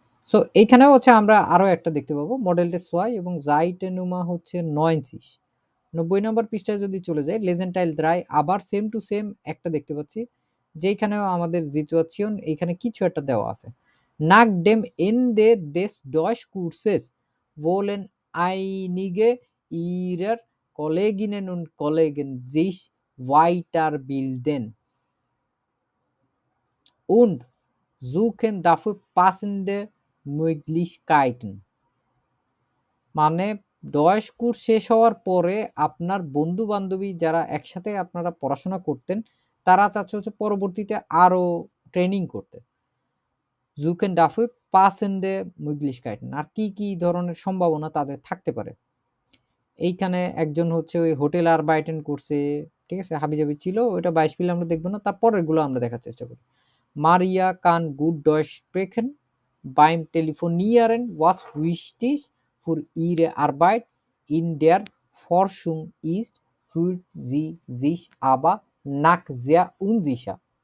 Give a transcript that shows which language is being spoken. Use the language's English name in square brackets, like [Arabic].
[Bangla] So এইখানেও হচ্ছে আমরা আরো একটা দেখতে পাবো মডেল টেস্ট সোয়াই, এবং জাইটেনুমা হচ্ছে 90 90 নম্বর পৃষ্ঠায় যদি চলে যায় লেজেন্টাইল দ্রাই আবার সেম টু সেম একটা দেখতে পাচ্ছি, যেখানেও আমাদের সিচুয়েশন এইখানে কিছু একটা দেওয়া আছে। [German] Nach dem Ende des Deutschkurses wollen einige ihrer Kolleginnen und Kollegen sich weiterbilden und suchen dafür passende Möglichkeiten। [Bangla] মানে ডয়েশ কোর্স শেষ হওয়ার পরে আপনার বন্ধু বান্ধবী যারা একসাথে আপনারা পড়াশোনা করতেন তারা চাচ্ছে হচ্ছে পরবর্তীতে আরো ট্রেনিং করতে। [German] জুকেন ডাফে পাসেন্ডে মুগলিশকাইটেন, [Bangla] আর কি কি ধরনের সম্ভাবনা তাদের থাকতে পারে। এইখানে একজন হচ্ছে ওই হোটেল আর বাইটেন করছে, ঠিক আছে, হাবিজাবি ছিল, ওইটা 22 পিলে আমরা দেখবো না, তারপরের গুলো আমরা দেখার চেষ্টা করি। [German] মারিয়া কান গুড ডয়েশ স্প্রেখেন বাইম টেলিফোনিয়ারেন ওয়াস উইস্টিস für ihre Arbeit in der Forschung ist, fühlt sie sich aber nach sehr unsicher।